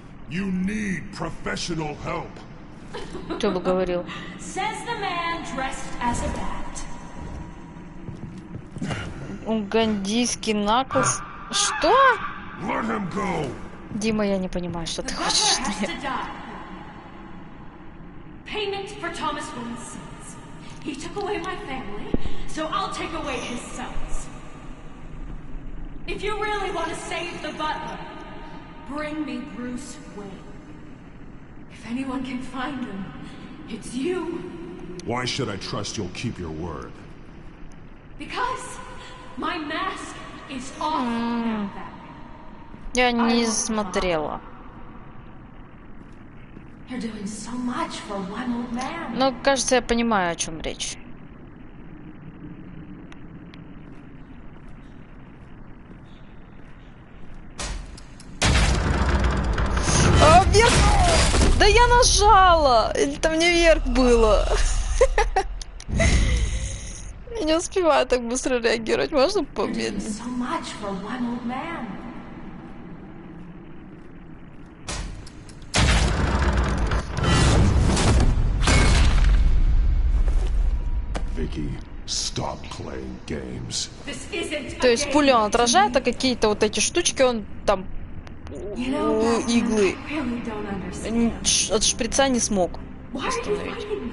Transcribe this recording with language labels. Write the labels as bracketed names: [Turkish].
[English] You need professional help. [Russian] Что бы говорил? [English] Says the man dressed as a bat. [Russian] Угандийский наклз. Что? [English] Let him go. [Russian] Дима, я не понимаю, что ты хочешь. [English] Payment for Thomas Wayne's sins. He took away my family, so I'll take away his sons. If you really want to save the butler, bring me Bruce Wayne. If anyone can find him, it's you. Why should I trust you'll keep your word? Because my mask is off now, Batman. [Russian] Я не смотрела. [English] You're doing so much for one old man. [Russian] Но, кажется, я понимаю, о чем речь. А, вверх! Да я нажала! Или там не вверх было? Я не успеваю так быстро реагировать. Можно помедленнее? [English] So much for one old man. Vicky, stop playing games. This isn't [Russian] То есть пулю он отражает, а какие-то вот эти штучки он там иглы от шприца не смог остановить.